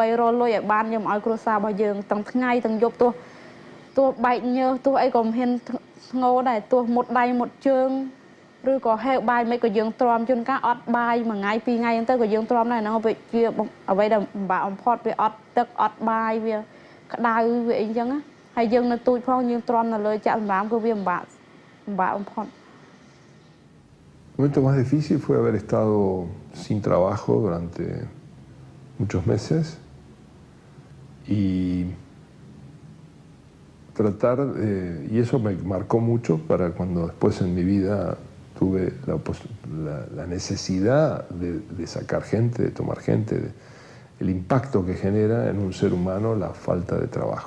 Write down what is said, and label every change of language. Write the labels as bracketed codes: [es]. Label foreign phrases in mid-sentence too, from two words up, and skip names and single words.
[km] រកលុយឲ្យបានខ្ញុំឲ្យគ្រួសាររបស់យើងទាំងថ្ងៃទាំងយប់ទោះបែកញើសទោះអីក៏មិនហ៊ានធ្ងោដែរទោះមុតដៃមុតជើងឬក៏ហេវបាយមិនក៏យើងទ្រាំជួនកាលអត់បាយមួយថ្ងៃពីរថ្ងៃហ្នឹងទៅក៏យើងទ្រាំដែរហ្នឹងវាអ្វីដែលពិបាកបំផុតវាអត់ទឹកអត់បាយវាក្តៅវាអីចឹងណាហើយយើងនៅទូចផងយើងទ្រាំនៅលើចាក់សម្រាមគឺវាពិបាកបំផុត [es] El momento más difícil fue haber estado sin trabajo durante muchos meses y tratar, y eso me marcó mucho para cuando después en mi vida tuve la necesidad de sacar gente, de tomar gente, el impacto que genera en un ser humano la falta de trabajo.